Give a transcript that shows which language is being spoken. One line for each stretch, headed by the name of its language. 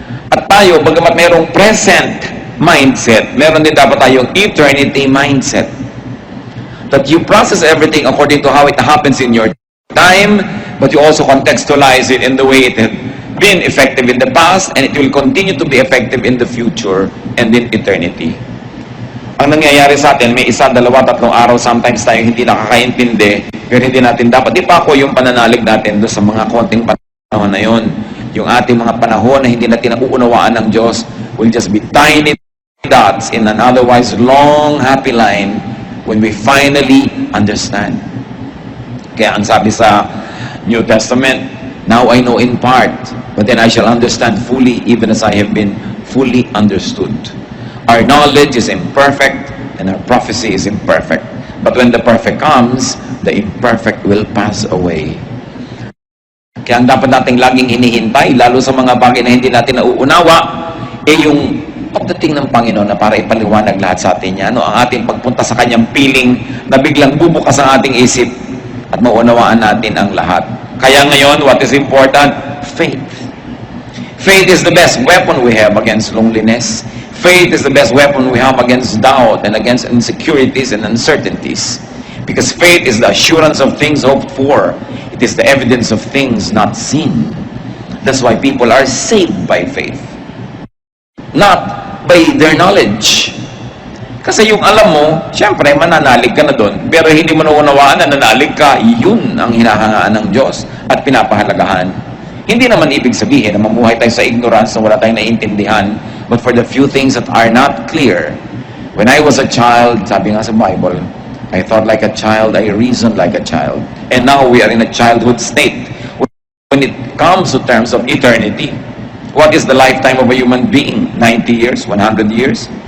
Filipino: At tayo, bagamat mayroong present mindset, meron din dapat tayong eternity mindset.
English: That you process everything according to how it happens in your time, but you also contextualize it in the way it had been effective in the past, and it will continue to be effective in the future and in eternity.
Filipino: Ang nangyayari sa atin, may isa, dalawa, tatlong araw, sometimes tayo hindi nakakaintindi, pero hindi natin dapat ipako yung pananalig natin doon sa mga konting panahon na yun. Yung ating mga panahon na hindi natin nauunawaan ng Diyos
English: will just be tiny dots in an otherwise long, happy line when we finally understand.
Filipino: Kaya ang sabi sa
English: New Testament, now I know in part, but then I shall understand fully, even as I have been fully understood. Our knowledge is imperfect, and our prophecy is imperfect. But when the perfect comes, the imperfect will pass away.
Filipino: Kaya ang dapat nating laging hinihintay, lalo sa mga bagay na hindi natin nauunawa, yung pagdating ng Panginoon na para ipaliwanag lahat sa atin yan, ang ating pagpunta sa Kanyang piling na biglang bubukas ang ating isip at maunawaan natin ang lahat. Kaya ngayon,
English: what is important? Faith. Faith is the best weapon we have against loneliness. Faith is the best weapon we have against doubt and against insecurities and uncertainties. Because faith is the assurance of things hoped for. It is the evidence of things not seen. That's why people are saved by faith. Not by their knowledge.
Filipino: Kasi yung alam mo, syempre, mananalig ka na doon. Pero hindi mo naunawaan na nanalig ka, yun ang hinahangaan ng Diyos at pinapahalagahan. Hindi naman ibig sabihin na mamuhay tayo sa ignorance na wala tayong naiintindihan.
English: But for the few things that are not clear, when I was a child,
Filipino: sabi nga sa
English: Bible, I thought like a child, I reasoned like a child. And now we are in a childhood state. When it comes to terms of eternity, what is the lifetime of a human being? 90 years? 100 years?